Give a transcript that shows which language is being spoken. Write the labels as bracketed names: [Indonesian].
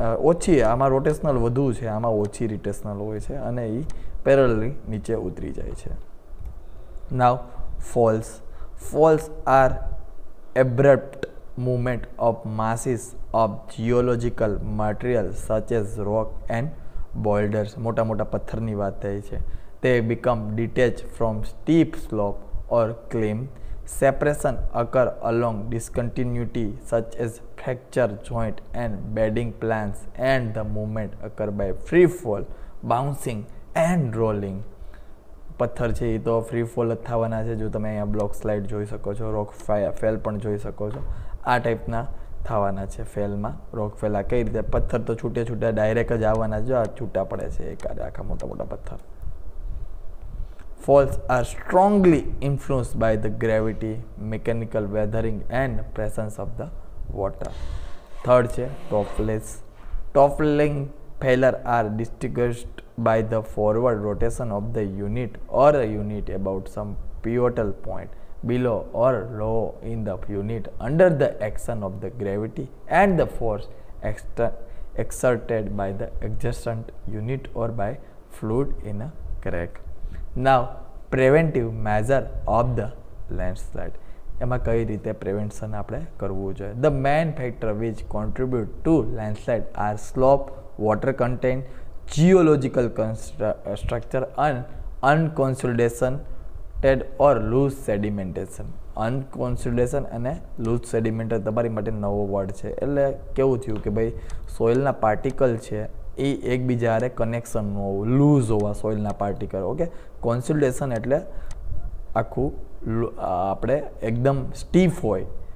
[Gujarati] ઓછી આમાં રોટેશનલ વધુ છે, આમાં ઓછી રોટેશનલ હોય છે અને એ પેરેલલી નીચે ઉતરી જાય છે. [English] Now falls. Falls are abrupt movement of masses of geological material such as rock and boulders. [Gujarati] મોટા મોટા પથ્થરની વાત થઈ છે. [English] They become detached from steep slope or climb. Separation occur along discontinuity such as fracture joint and bedding plans, and the movement occur by free fall, bouncing and rolling. [Gujarati] પથ્થર છે એ તો free fall જ થવાના છે. જો તમે અહીંયા block slide જોઈ શકો છો, રોક ફેલ પણ જોઈ શકો છો. આ ટાઈપના થવાના છે ફેલમાં. રોક ફેલ આ કઈ રીતે, પથ્થર તો છૂટે છૂટા ડાયરેક્ટ જ આવવાના. જો આ છૂટા પડે છે એકાદ આખા મોટા મોટા પથ્થર. [English] Falls are strongly influenced by the gravity, mechanical weathering and presence of the water. Third [Gujarati] છે [English] toppling. Toppling failure are distinguished by the forward rotation of the unit or a unit about some pivotal point below or low in the unit under the action of the gravity and the force exerted by the adjacent unit or by fluid in a crack. Now preventive measure of the landslide. [Gujarati] એમાં કઈ રીતે prevention આપણે કરવું જોઈએ. [English] The main factor which contribute to landslide are slope, water content, geological structure and unconsolidated or loose sedimentation. [Gujarati] અનકોન્સોલિડેશન અને loose સેડિમેન્ટર તમારી માટે નવો વર્ડ છે. એટલે કેવું થયું કે ભાઈ સોઇલના પાર્ટિકલ છે એ એકબીજા હારે કનેક્શન ન હોવું, લૂઝ હોવા સોઇલના પાર્ટિકલ. ઓકે, કોન્સોલિડેશન એટલે આખું આપણે એકદમ સ્ટીફ હોય.